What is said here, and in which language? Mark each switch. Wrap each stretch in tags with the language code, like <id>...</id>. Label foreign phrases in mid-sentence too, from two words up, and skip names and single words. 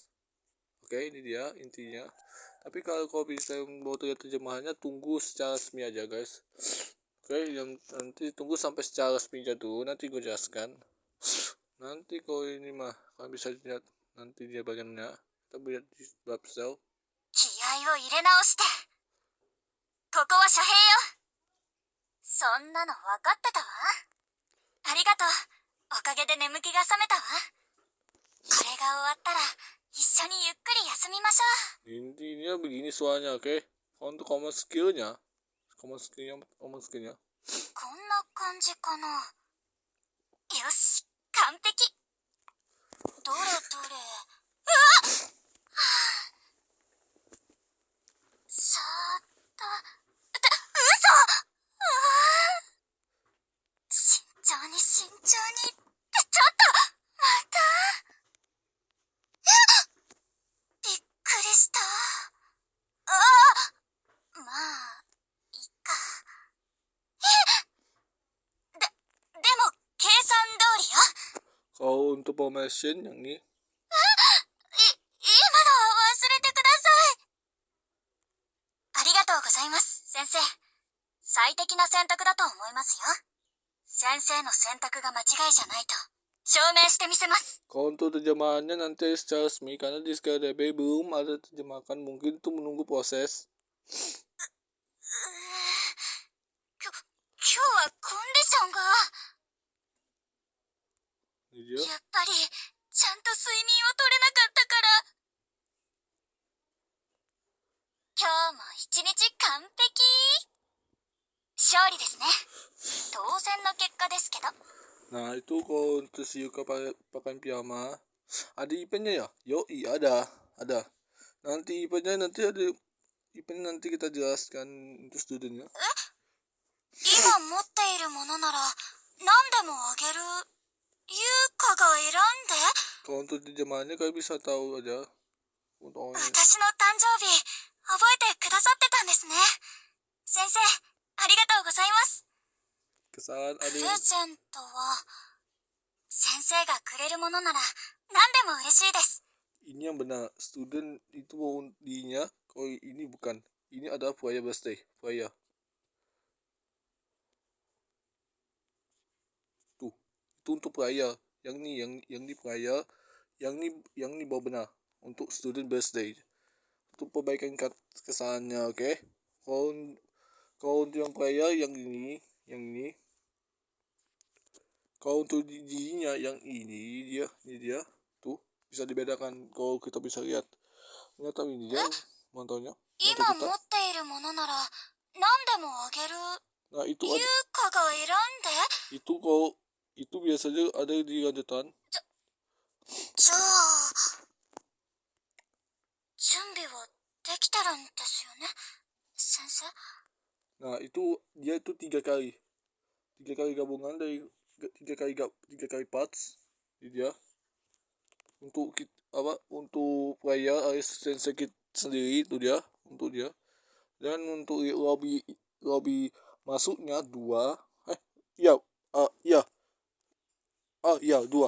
<id>Oke, ini dia intinya. Tapi kalau bisa mau terjemahannya, tunggu secara resmi aja guys. Oke, nanti tunggu sampai secara resmi aja dulu, nanti gue jelaskan. Nanti kalau ini mah kalian bisa lihat nanti dia bagiannya. Kita lihat di bab sel.</id> <ja>気合を入れ直して。ここは遮蔽よ。そんなの分かってたわ。ありがとう。おかげで眠気が覚めたわ。これが終わったら一緒にゆっくり休みましょう。</ja> <id>Intinya begini soalnya, oke? Untuk</id> <en>common skillnya.</en> <ja>こんな感じかな。よし、完璧。どれどれ。うわっ、さーっと。嘘。慎重にってちょっとまた。びっくりした。まあいいか。でも計算通りよ。</ja> <id>Kalau untuk formation yang ini</id> <ja>今のは忘れてください。ありがとうございます、先生。最適な選択だと思いますよ。先生の選択が間違いじゃないと証明してみせます。</ja> <id>kalau untuk terjemahannya nanti secara resmi, karena di SKDB belum ada terjemahkan, mungkin itu menunggu proses.</id> <ja>今日はコンディションが。やっぱりちゃんと睡眠を取れなかったから。今日も一日完璧。 勝利ですね。当然の結果ですけど。</ja> <id>Nah itu kalau untuk si Yuka pakaian piyama, ada eventnya ya? Yoi, ada. Nanti eventnya nanti ada event, nanti kita jelaskan untuk studentnya.</id> <ja>今持っているものなら何でもあげる。優香が選んで。</ja> <id>Kalau untuk di zamannya kalian bisa tahu aja untuk orang</id> <ja>私の誕生日覚えてくださってたんですね。先生、ありがとうございます。</ja> <id>kesalahan</id> <ja>プ</ja> <id>ada</id> <ja>レ</ja> <id>yang</id> <ja>ゼントは先生がくれるものなら何でも嬉しいです。</ja> <id>ini yang benar, student itu mau dinya, kalau ini bukan, ini adalah Freya birthday, Freya tuh, itu untuk Freya, yang ni Freya, yang ni bawa benar untuk</id> <en>student birthday,</en> <id>untuk perbaikan kesalahannya, oke? Kalau untuk yang Freya yang ini, kalau untuk dirinya yang ini dia tuh bisa dibedakan. Kalau kita bisa lihat, nggak tahu ini dia mantonya</id> <ja>今</ja> <id>manto</id> <ja>持</ja> <id>kita.</id> <ja>っているものなら何でもあげる。</ja> <id>Nah itu</id> <ja>優香が選んで。</ja> <id>itu kalau itu biasanya ada di lanjutan.</id> <ja>じゃあ準備はできてるんですよね、先生。</ja> <id>Nah itu dia itu tiga kali gabungan dari tiga kali parts dia untuk untuk player alias sensei kit sendiri, itu dia untuk dia, dan untuk lobby masuknya dua, iya dua.</id>